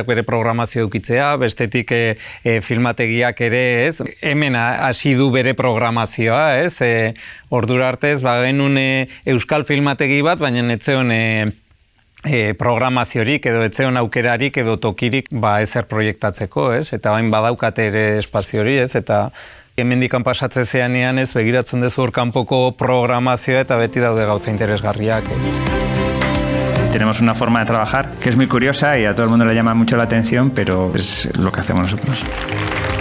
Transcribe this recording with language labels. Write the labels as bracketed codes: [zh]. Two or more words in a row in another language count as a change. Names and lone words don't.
[eu] bere programazio eukitzea, bestetik filmategiak ere, ez, hemen hasi du bere programazioa, ez, ordura artez, genuen euskal filmategi bat, baina etzeon programaziorik edo etzeon aukerarik edo tokirik ezer proiektatzeko, ez, eta bain badaukat ere espaziori, ez, eta hemendikan pasatzen zeanean ez begiratzen dezu hor kanpoko programazioa eta beti daude gauza interesgarriak. [es] Tenemos una forma de trabajar que es muy curiosa y a todo el mundo le llama mucho la atención, pero es lo que hacemos nosotros.